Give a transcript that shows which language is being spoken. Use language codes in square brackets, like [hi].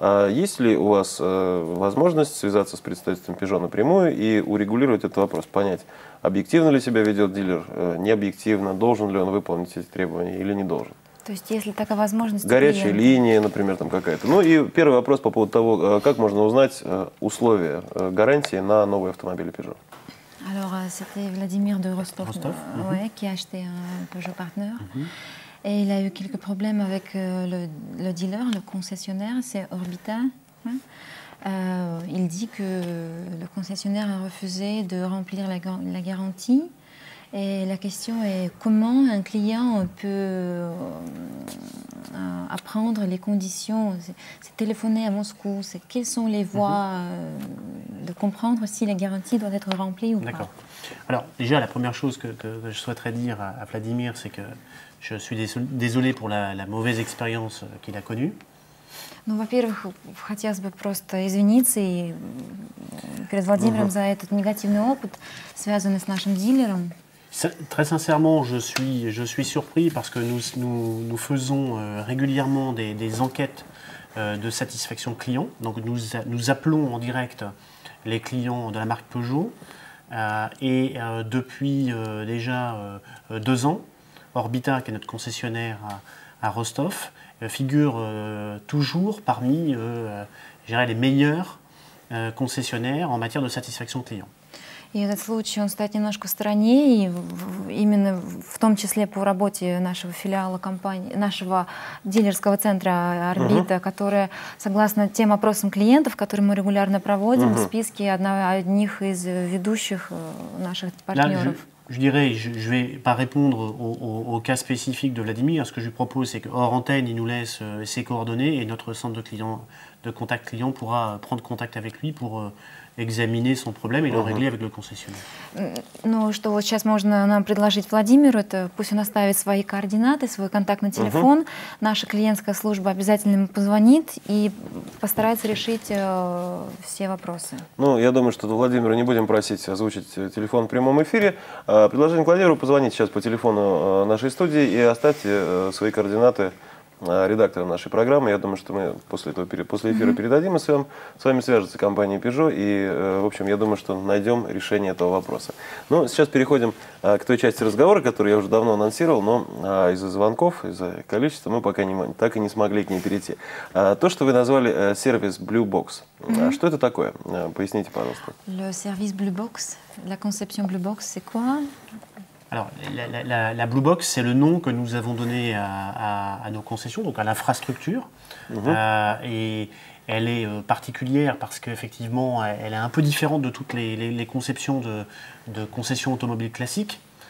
[ru] Есть ли у вас возможность связаться с представителем Peugeot напрямую и урегулировать этот вопрос, понять, объективно ли себя ведет дилер, не объективно, должен ли он выполнить эти требования или не должен? То есть, если такая возможность... Горячая линия, например, там какая-то. Ну и первый вопрос по поводу того, как можно узнать условия гарантии на новые автомобили Peugeot. [fr] Alors, c'était Vladimir de Rostov, qui a acheté un Peugeot Partner. Et il a eu quelques problèmes avec le dealer, le concessionnaire, c'est Orbita. Il dit que le concessionnaire a refusé de remplir la garantie. Et la question est comment un client peut apprendre les conditions, c'est téléphoner à Moscou, quelles sont les voies de comprendre si la garantie doit être remplie ou pas. D'accord. Alors déjà, la première chose que je souhaiterais dire à Vladimir, c'est que je suis désolé pour la mauvaise expérience qu'il a connue. [ru] Ну, во-первых, хотелось бы просто извиниться перед Владимиром за этот негативный опыт, связанный с нашим дилером. [fr] Très sincèrement, je suis surpris parce que nous faisons régulièrement des enquêtes de satisfaction client. Donc nous appelons en direct les clients de la marque Peugeot et depuis déjà 2 ans, Orbita, qui est notre concessionnaire à Rostov, figure toujours parmi je dirais, les meilleurs concessionnaires en matière de satisfaction client. [ru] И этот случай, он стоит немножко в стороне, и именно в том числе по работе нашего филиала компании, нашего дилерского центра «Орбита», которая, согласно тем опросам клиентов, которые мы регулярно проводим, в списке одних из ведущих наших партнеров. [fr] Je dirais, je ne vais pas répondre au cas spécifique de Vladimir. Ce que je lui propose, c'est qu'hors antenne, il nous laisse ses coordonnées et notre centre de contact client pourra prendre contact avec lui pour examiner son problème et le régler avec le concessionnaire. [ru] Ну, что вот сейчас можно нам предложить Владимиру, это пусть он оставит свои координаты, свой контактный телефон. Наша клиентская служба обязательно ему позвонит и постарается решить все вопросы. Ну, я думаю, что Владимира не будем просить озвучить телефон в прямом эфире. Предложение Владимиру позвонить сейчас по телефону нашей студии и оставьте свои координаты редактора нашей программы. Я думаю, что мы после эфира передадим, и с вами свяжется компания Peugeot, и, в общем, я думаю, что найдем решение этого вопроса. Ну, сейчас переходим к той части разговора, которую я уже давно анонсировал, но из-за звонков, из-за количества мы пока так и не смогли к ней перейти. То, что вы назвали сервис Blue Box, что это такое? Поясните, пожалуйста. [fr] Le service Blue Box, la conception Blue Box, c'est quoi? Alors, la Blue Box, c'est le nom que nous avons donné à nos concessions, donc à l'infrastructure. Et elle est particulière parce qu'effectivement, elle est un peu différente de toutes les conceptions de concessions automobiles classiques.